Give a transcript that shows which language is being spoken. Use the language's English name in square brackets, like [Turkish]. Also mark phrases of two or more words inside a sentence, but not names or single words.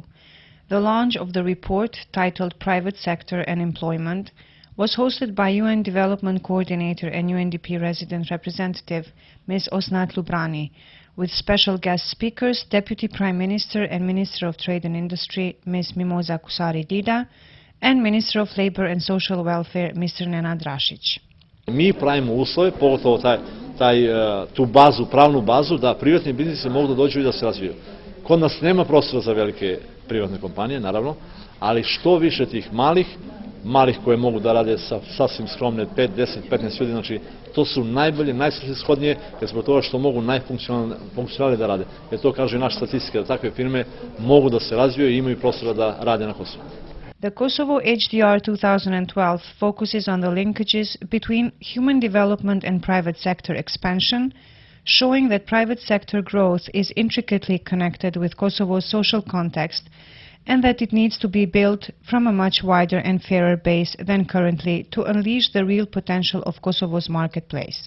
[English] The launch of the report, titled Private Sector and Employment, was hosted by UN Development Coordinator and UNDP Resident Representative Ms. Osnat Lubrani, with special guest speakers Deputy Prime Minister and Minister of Trade and Industry Ms. Mimoza Kusari-Lila and Minister of Labor and Social Welfare Mr. Nenad Rasic. [Serbian] Mi pravimo uslove, pogotovo tu bazu, pravnu bazu, da privatni biznisi mogu da dođu i da se razviju. Kod nas nema prostora za velike privatne kompanije, naravno, ali što više tih malih koje mogu da rade sa sasvim skromne 5, 10, 15 ljudi, znači to su najbolje, najsvrsishodnije, jer zbog toga što mogu najfunkcionalnije da rade. Jer to kaže i naša statistika, da takve firme mogu da se razviju i imaju prostora da rade na Kosovu. [English] The Kosovo HDR 2012 focuses on the linkages between human development and private sector expansion, showing that private sector growth is intricately connected with Kosovo's social context and that it needs to be built from a much wider and fairer base than currently to unleash the real potential of Kosovo's marketplace.